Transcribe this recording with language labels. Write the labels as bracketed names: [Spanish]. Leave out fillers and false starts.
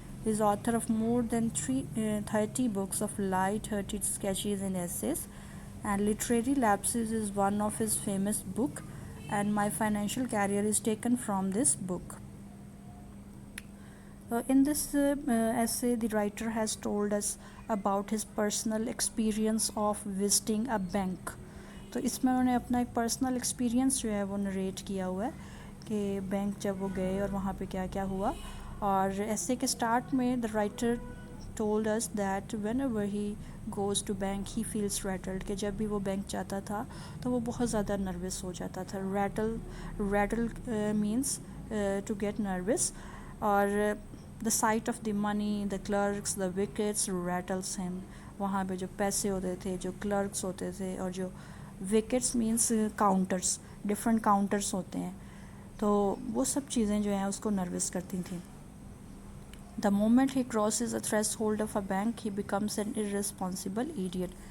[English] He is author of more than 30 books of light-hearted sketches and essays, and Literary Lapses is one of his famous book, and My Financial Career is taken from this book. In this essay, the writer has told us about his personal experience of visiting a bank. [Hindi] तो इसमें उन्होंने अपना एक personal experience जो है वो narrate किया हुआ है कि बैंक जब वो गए और वहाँ पे क्या क्या हुआ. और ऐसे के स्टार्ट में the writer [English] told us that whenever he goes to bank he feels rattled, [Hindi] कि जब भी वो बैंक जाता था तो वो बहुत ज़्यादा नर्वस हो जाता था. [English] rattle means to get nervous. और the sight of the money, the clerks, the wickets rattles him. [Hindi] वहाँ पे जो पैसे होते थे, जो क्लर्क्स होते थे, और जो wickets means counters, different counters होते हैं, तो वो सब चीज़ें जो हैं उसको नर्वस करती थी. [English] The moment he crosses a threshold of a bank he becomes an irresponsible idiot.